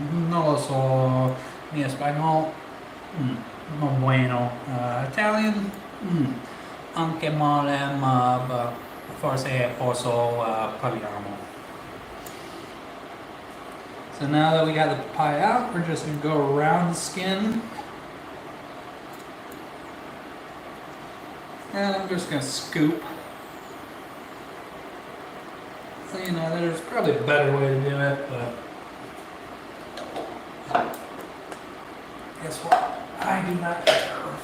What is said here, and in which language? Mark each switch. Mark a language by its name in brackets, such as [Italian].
[Spanish] No lo so, mi español, no bueno. [Italian] Italian, anche male, ma forse posso parliamo. [English] So now that we got the papaya out, we're just going to go around the skin. And I'm just going to scoop. So, you know, there's probably a better way to do it, but guess what? I do not care.